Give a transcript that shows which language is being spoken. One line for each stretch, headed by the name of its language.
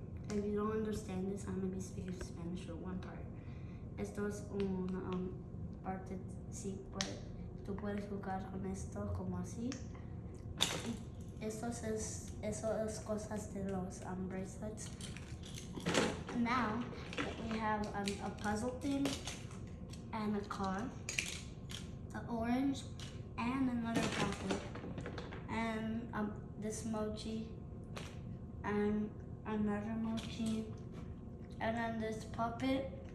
English: If you don't understand this, I'm gonna be speaking Spanish for one part.
Spanish: Esto es una parte, sí, tú puedes jugar con esto como así. Eso es cosas de los bracelets.
English: Now we have a puzzle thing and a car, an orange, and another chocolate, and this mochi, and another mochi, and then this puppet,